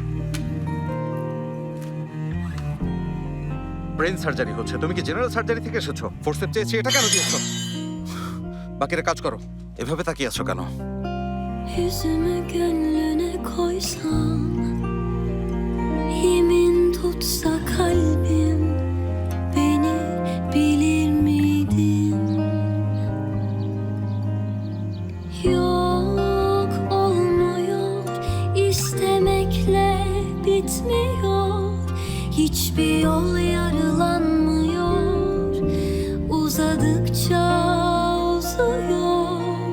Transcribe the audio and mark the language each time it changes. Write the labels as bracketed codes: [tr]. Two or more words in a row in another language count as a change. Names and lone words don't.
[en] brain surgery [bn] হচ্ছে, তুমি কি [en] general surgery [bn] থেকে এসেছো? ফোর্সেপ চেয়েছি, এটা কেন দিয়েছো? বাকিরা কাজ করো, এভাবে তাকিয়ে আছো কেন? [tr] Yüzümü gönlüne koysam, yemin tutsa kalbim, beni bilir miydin? Yok, olmuyor, istemekle bitmiyor, hiçbir yol yarılanmıyor, uzadıkça uzuyor,